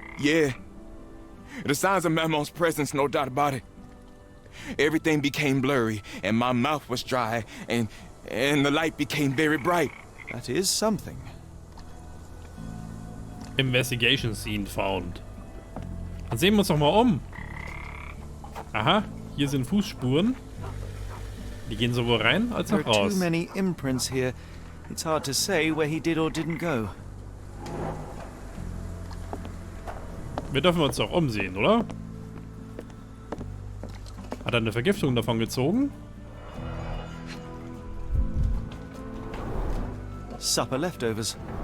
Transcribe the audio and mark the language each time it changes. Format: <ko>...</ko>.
<en>Yeah. The signs of Mamon's presence, no doubt about it. Everything became blurry, and my mouth was dry, and the light became very bright. That is something. Investigation Scene found.</en> <de>Dann sehen wir uns doch mal um. Aha, hier sind Fußspuren. Die gehen sowohl rein als auch</de> <en>There are too</en> <de>raus.</de> <en>many imprints here. It's hard to say where he did or didn't go.</en> <de>Wir dürfen uns doch umsehen, oder? Hat er eine Vergiftung davon gezogen?</de> <en>Supper leftovers.</en>